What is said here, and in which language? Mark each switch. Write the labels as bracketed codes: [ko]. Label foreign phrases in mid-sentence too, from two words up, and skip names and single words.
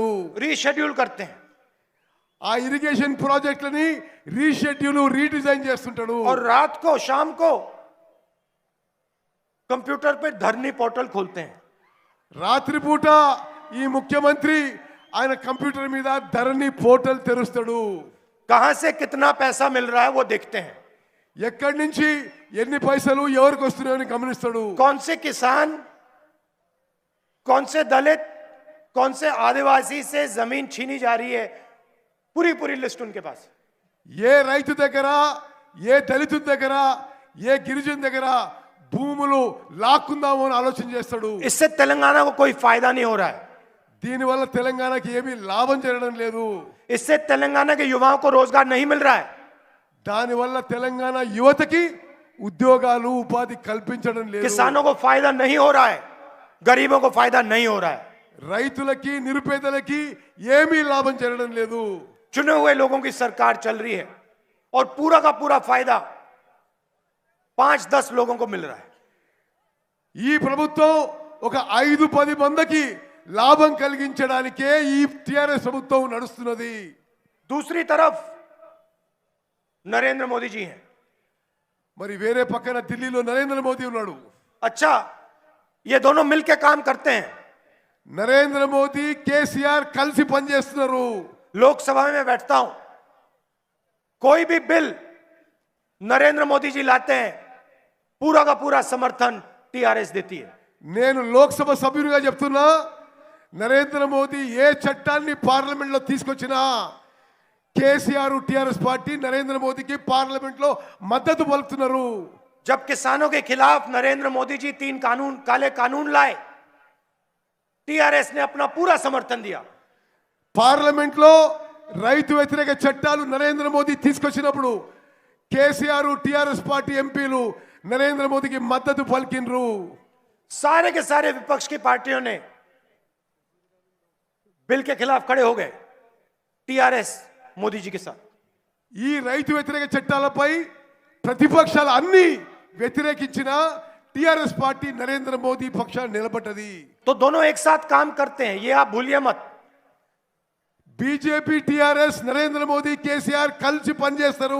[hi] रीशेड्यूल करते हैं [te] ఆ ఇరిగేషన్ ప్రాజెక్టులని [en] reschedule redesign [te] చేస్తుంటాడు. [hi] और रात को शाम को कंप्यूटर पे धरनी पोर्टल खोलते हैं. [te] రాత్రిపూట ఈ ముఖ్యమంత్రి ఆయన కంప్యూటర్ మీద ధరణి పోర్టల్ తెరుస్తాడు. [hi] कहां से कितना पैसा मिल रहा है वो देखते हैं. [te] ఎక్కడి నుంచి ఎన్ని పైసలు ఎవరికి వస్తున్నాయని గమనిస్తాడు. [hi] कौन से किसान, कौन से दलित, कौन से आदिवासी से जमीन छीनी जा रही है, पूरी पूरी लिस्ट उनके पास. [te] ఏ రైతు దగ్గర, ఏ దళితుడి దగ్గర, ఏ గిరిజన దగ్గర భూములు లాక్కుందామో అని ఆలోచన చేస్తాడు. [hi] इससे तेलंगाना को कोई फायदा नहीं हो रहा है. [te] దీనివల్ల తెలంగాణకి ఏమీ లాభం జరగడం లేదు. [hi] इससे तेलंगाना के युवाओं को रोजगार नहीं मिल रहा है. [te] దానివల్ల తెలంగాణ యువతకి ఉద్యోగాలు ఉపాధి కల్పించడం లేదు. [hi] किसानों को फायदा नहीं हो रहा है, गरीबों को फायदा नहीं हो रहा है. [te] రైతులకి నిరుపేదలకి ఏమీ లాభం జరగడం లేదు. [hi] चुने हुए लोगों की सरकार चल रही है और पूरा का पूरा फायदा 5-10 लोगों को मिल रहा है. [te] ఈ ప్రభుత్వం ఒక 5-10 మందికి లాభం కలిగించడానికే ఈ టిఆర్ఎస్ ప్రభుత్వం నడుస్తున్నది. [hi] दूसरी तरफ नरेंद्र मोदी जी हैं. [te] మరి వేరే పక్కన ఢిల్లీలో నరేంద్ర మోదీ ఉన్నాడు. [hi] अच्छा, ये दोनों मिलकर काम करते हैं. [te] నరేంద్ర మోదీ కేసీఆర్ కలిసి పనిచేస్తున్నారు. [hi] लोकसभा में बैठता हूं, कोई भी बिल नरेंद्र मोदी जी लाते हैं, पूरा का पूरा समर्थन टीआरएस देती है. [te] నేను లోక్సభ సభ్యునిగా చెప్తున్నా, నరేంద్ర మోదీ ఏ చట్టాన్ని పార్లమెంట్ లో తీసుకొచ్చినా కేసీఆర్ టిఆర్ఎస్ పార్టీ నరేంద్ర మోదీకి పార్లమెంట్ లో మద్దతు పలుకుతున్నారు. [hi] जब किसानों के खिलाफ नरेंद्र मोदी जी 3 काले कानून लाए, टीआरएस ने अपना पूरा समर्थन दिया. [te] పార్లమెంట్ లో రైతు వ్యతిరేక చట్టాలు నరేంద్ర మోదీ తీసుకొచ్చినప్పుడు కేసీఆర్ టిఆర్ఎస్ పార్టీ ఎంపీలు నరేంద్ర మోదీకి మద్దతు పలికినరు. [hi] सारे के सारे विपक्ष की पार्टियों ने बिल के खिलाफ खड़े हो गए, टीआरएस मोदी जी के साथ. [te] ఈ రైతు వ్యతిరేక చట్టాలపై ప్రతిపక్షాలు అన్ని వ్యతిరేకించిన టిఆర్ఎస్ పార్టీ నరేంద్ర మోదీ పక్షాన్ని నిలబడ్డది. [hi] तो दोनों एक साथ काम करते हैं, ये आप भूलिए मत. [te] బీజేపీ టిఆర్ఎస్ నరేంద్ర మోదీ కేసీఆర్ కలిసి పనిచేస్తారు.